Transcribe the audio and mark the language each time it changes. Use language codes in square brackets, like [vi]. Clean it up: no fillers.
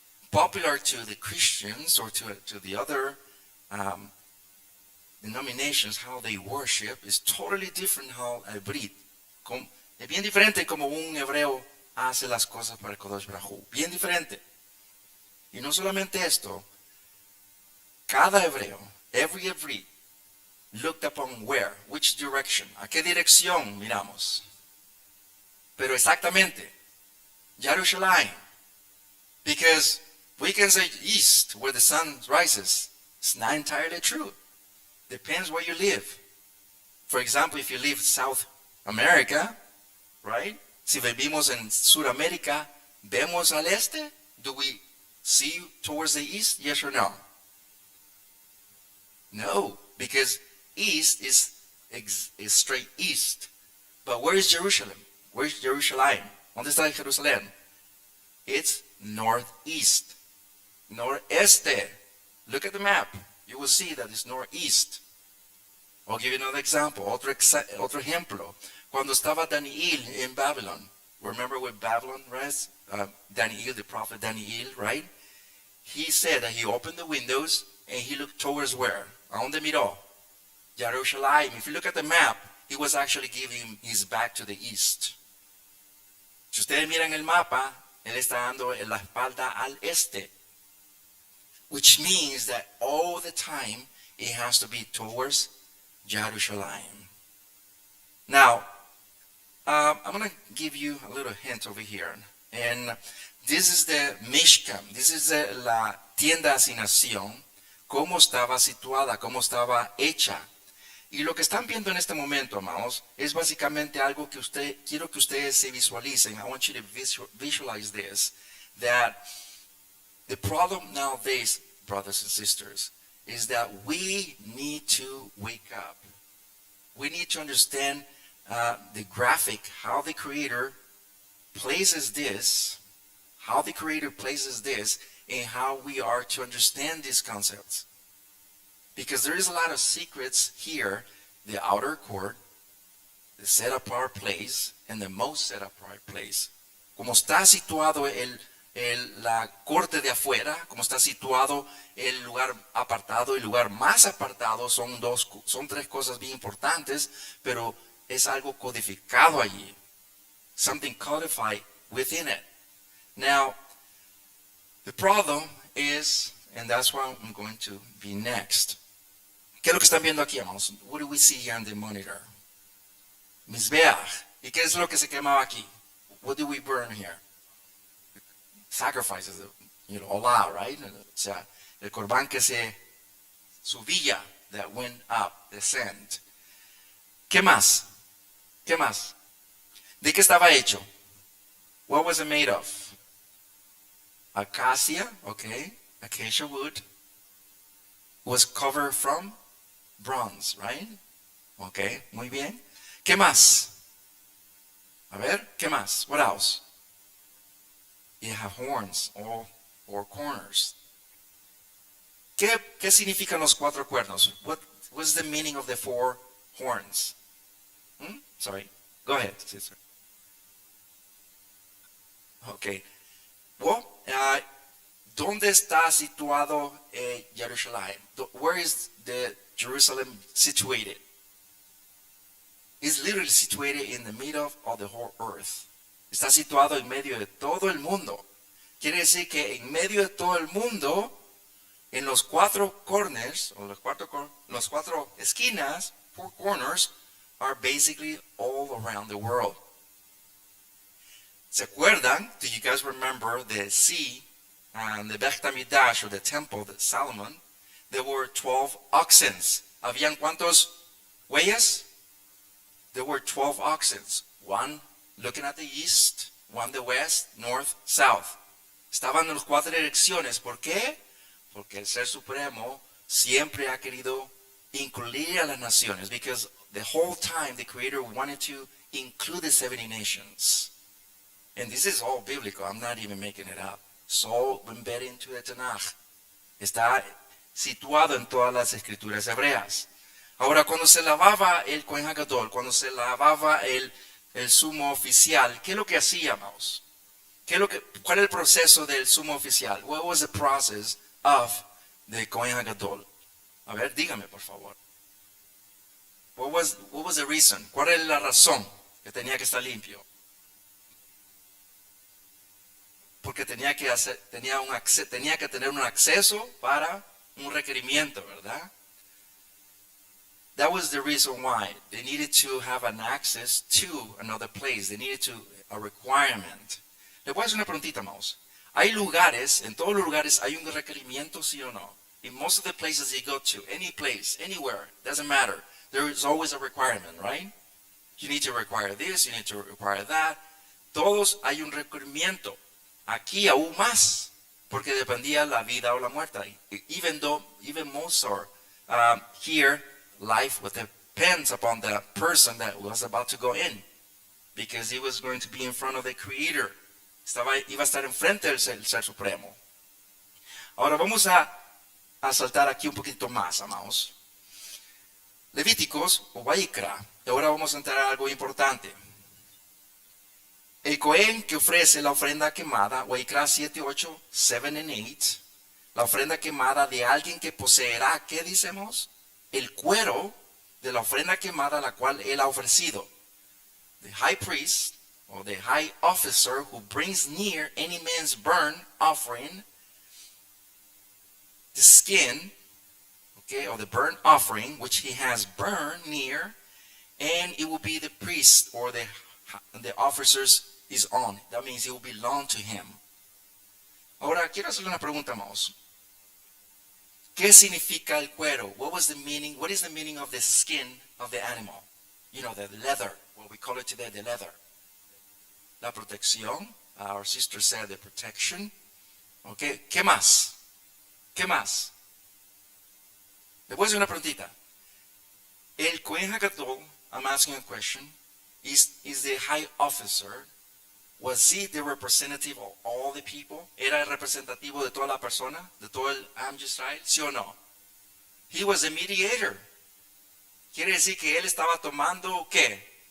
[en] Popular to the Christians or to the other denominations, how they worship is totally different how a Brit. [es] Es bien diferente como un hebreo hace las cosas para el Kodesh Baruj Hu. Bien diferente. Y no solamente esto, cada hebreo, [en] every Hebrew, looked upon where, which direction, [es] a qué dirección miramos. Pero exactamente, [en] Jerusalem, because we can say east, where the sun rises. It's not entirely true. Depends where you live. For example, if you live South America, right? [es] Si vivimos en Sudamérica, ¿vemos al este? [en] Do we see towards the east? Yes or no? No, because east is straight east. But where is Jerusalem? Where's Jerusalem? [es] ¿Dónde está Jerusalén? [en] It's northeast. [es] Noreste. [en] Look at the map. You will see that it's northeast. I'll give you another example. [es] Otro ejemplo. Cuando estaba Daniel [en] in Babylon. Remember with Babylon, right? Daniel, the prophet Daniel, right? He said that he opened the windows and he looked towards where? [es] ¿A dónde miró? [en] Jerusalem. If you look at the map, he was actually giving his back to the east. [es] Si ustedes miran el mapa, él está dando la espalda al este. [en] Which means that all the time it has to be towards Jerusalem. Now, I'm going to give you a little hint over here. And this is the Mishkan. This is [es] la tienda de asignación. Cómo estaba situada, cómo estaba hecha. Y lo que están viendo en este momento, amados, es básicamente algo que quiero que ustedes se visualicen. [en] I want you to visualize this. That the problem nowadays, brothers and sisters, is that we need to wake up. We need to understand the graphic, how the Creator places this, and how we are to understand these concepts. Because there is a lot of secrets here, the outer court, the set apart place, and the most set apart place. [es] Como está situado la corte de afuera, como está situado el lugar apartado, el lugar más apartado, son tres cosas bien importantes, pero es algo codificado allí. [en] Something codified within it. Now, the problem is, and that's where I'm going to be next. [es] ¿Qué es lo que están viendo aquí, hermanos? [en] What do we see here on the monitor? [he] Mizbeach. [es] ¿Y qué es lo que se quemaba aquí? [en] What do we burn here? Sacrifices, Allah, right? [es] O sea, el corbán que se subía, [en] that went up, descend. [es] ¿Qué más? ¿Qué más? ¿De qué estaba hecho? [en] What was it made of? Acacia, okay, acacia wood, was covered from bronze, right? [es] Okay, muy bien. ¿Qué más? A ver, ¿qué más? [en] What else? You have horns or corners. [es] ¿Qué significan los cuatro cuernos? [en] What's the meaning of the four horns? Sorry, go ahead, sister. Okay. [es] Well, ¿dónde está situado Jerusalem? [en] Where is the Jerusalem situated? It's literally situated in the middle of the whole earth. [es] Está situado en medio de todo el mundo. Quiere decir que en medio de todo el mundo, en los cuatro corners, o los cuatro esquinas, [en] four corners, [es] are basically all around the world. ¿Se acuerdan? [en] Do you guys remember the sea and the Beit HaMikdash, or the temple of Solomon? There were 12 oxen. [es] ¿Habían cuántos huellas? [en] There were 12 oxen. One looking at the east, one the west, north, south. [es] Estaban en las cuatro direcciones. ¿Por qué? Porque el Ser Supremo siempre ha querido incluir a las naciones. [en] Because the whole time the Creator wanted to include the 70 nations. And this is all biblical. I'm not even making it up. It's all embedded into the Tanakh. [es] Está situado en todas las escrituras hebreas. Ahora, cuando se lavaba el Kohen HaGadol, cuando se lavaba el sumo oficial, ¿qué es lo que hacíamos? ¿Cuál es el proceso del sumo oficial? [en] What was the process of the Kohen HaGadol? [es] A ver, dígame, por favor. [en] What was the reason? [es] ¿Cuál es la razón que tenía que estar limpio? Porque tenía que tener un acceso para un requerimiento, ¿verdad? [en] That was the reason why they needed to have an access to another place. They needed a requirement. [es] Le voy a hacer una preguntita, Maus. Hay lugares, en todos los lugares hay un requerimiento, sí o no? [en] In most of the places you go to, any place, anywhere, doesn't matter. There is always a requirement, right? You need to require this, you need to require that. [es] Todos hay un requerimiento. Aquí aún más, porque dependía la vida o la muerte. [en] Even most are here, life depends upon the person that was about to go in, because he was going to be in front of the Creator. [es] Iba a estar enfrente del Ser Supremo. Ahora vamos a saltar aquí un poquito más, amados. Levíticos o Vaikra. Y ahora vamos a entrar a algo importante. El Cohen que ofrece la ofrenda quemada, Vaikra 7, 8, 7 and 8, la ofrenda quemada de alguien que poseerá, ¿qué decimos? El cuero de la ofrenda quemada la cual él ha ofrecido. [en] The high priest, or the high officer who brings near any man's burnt offering, the skin, okay, or the burnt offering which he has burned near, and it will be the priest or the officer's is on. That means it will belong to him. [es] Ahora quiero hacerle una pregunta más. ¿Qué significa el cuero? [en] What is the meaning of the skin of the animal? You know, the leather, what we call it today, the leather. [es] La protección, [en] our sister said the protection. [es] Okay, ¿qué más? ¿Qué más? Le voy a hacer una preguntita. [en] El Kohen HaGadol, I'm asking a question, is the high officer, was he the representative of all the people? [es] ¿Era el representativo de toda la persona? ¿De todo el Am Yisrael? ¿Sí o no? [en] He was a mediator. [es] Quiere decir que él estaba tomando ¿qué?